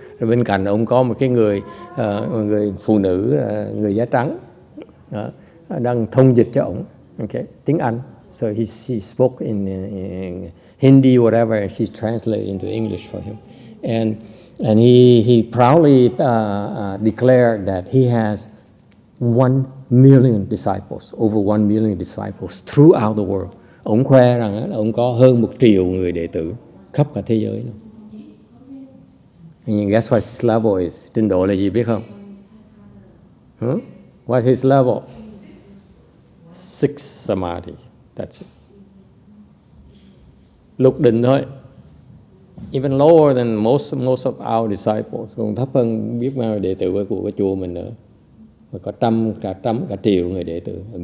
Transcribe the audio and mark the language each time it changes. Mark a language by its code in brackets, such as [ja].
[vi] Rồi bên cạnh ông có một cái người phụ nữ, người da trắng, đang thông dịch cho ông, okay, tiếng Anh. [en] So he spoke in Hindi, whatever, and she translated into English for him. And he proudly declared that he has 1 million disciples, over 1 million disciples throughout the world. [vi] Ông khoe rằng ông có hơn 1 triệu người đệ tử khắp cả thế giới. [en] And guess what his level is? [vi] Trình độ là gì biết không? [en] What his level? 6 samadhi. That's it. [vi] Lục định thôi. [en] Even lower than most of our disciples. [vi] Còn thấp hơn biết bao đệ tử của cái chùa mình nữa. Và có cả triệu người đệ tử.